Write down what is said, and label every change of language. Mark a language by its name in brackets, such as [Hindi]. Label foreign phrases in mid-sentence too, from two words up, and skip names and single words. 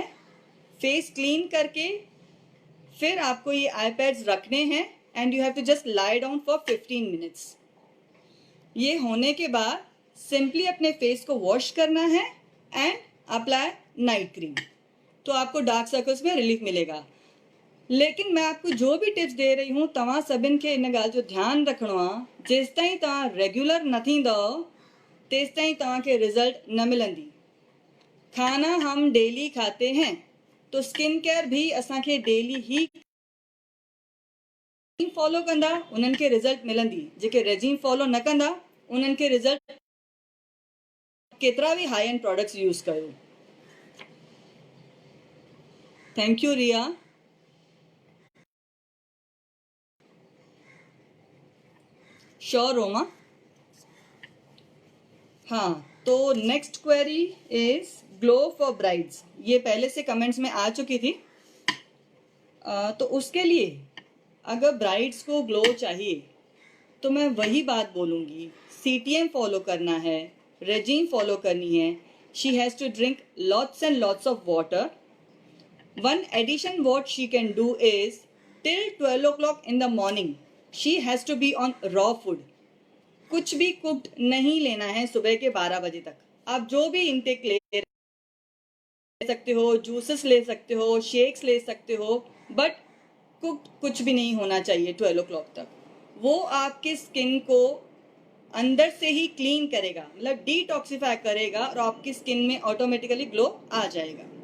[Hindi] फेस क्लीन करके फिर आपको ये [English] eye pads [Hindi] रखने हैं [English] and you have to just lie down for 15 minutes. [Hindi] ये होने के बाद सिंपली अपने फेस को वॉश करना है [English] and apply night cream, [Hindi] तो आपको [English] dark circles [Hindi] में रिलीफ मिलेगा। लेकिन मैं आपको जो भी टिप्स दे रही हूँ [Sindhi] तव्हां सभिनि खे इन ॻाल्हि जो ध्यानु रखिणो आहे, जेसि ताईं तव्हां रेगुलर न थींदव तेसि ताईं तव्हांखे रिजल्ट न मिलंदी। [Hindi] खाना हम डेली खाते हैं तो [English] skin care [Sindhi] भी असांखे डेली ही फॉलो कंदा उन्हनि खे रिजल्ट मिलंदी। जेके रेजीम फॉलो न कंदा उन्हनि खे रिजल्ट, केतिरा भी [English] high end products use [Sindhi] कयो। [English] thank you रिया। श्योर रोमा। [Hindi] हाँ, तो [English] next query is glow for brides. [Hindi] ये पहले से कमेंट्स में आ चुकी थी। तो उसके लिए अगर ब्राइड्स को ग्लो चाहिए तो मैं वही बात बोलूँगी, CTM फॉलो करना है, [English] regime follow [Hindi] करनी है। [English] she has to drink lots and lots of water. One addition what she can do is till 12 o'clock in the morning she has to be on raw food. [Hindi] कुछ भी कुक्ड नहीं लेना है सुबह के 12 बजे तक। आप जो भी इनटेक ले सकते हो, जूसेस ले सकते हो, शेक्स ले सकते हो, [English] but cooked [Hindi] कुछ भी नहीं होना चाहिए 12 o'clock तक। वो आपके स्किन को अंदर से ही क्लीन करेगा, मतलब डिटॉक्सिफाई करेगा और आपकी स्किन में [English] automatically glow [Hindi] आ जाएगा।